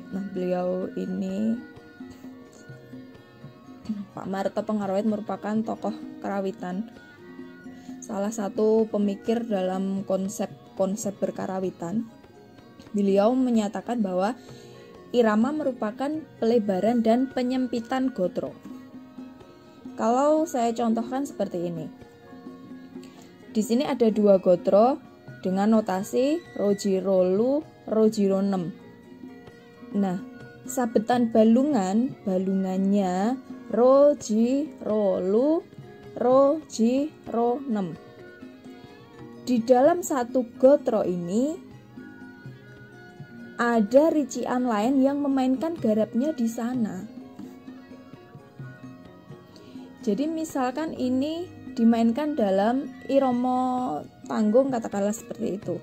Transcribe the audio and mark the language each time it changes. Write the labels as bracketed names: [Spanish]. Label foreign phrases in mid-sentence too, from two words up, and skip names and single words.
[Indonesian] Nah, beliau ini, Pak Marto Pengrawit merupakan tokoh karawitan, salah satu pemikir dalam konsep berkarawitan. Beliau menyatakan bahwa irama merupakan pelebaran dan penyempitan gotro. Kalau saya contohkan seperti ini. Di sini ada dua gotro dengan notasi rojirolu, rojironem. Nah, sabetan balungannya rojirolu, rojironem. Di dalam satu gotro ini ada rician lain yang memainkan garapnya di sana. Jadi misalkan ini dimainkan dalam irama tanggung, katakanlah seperti itu.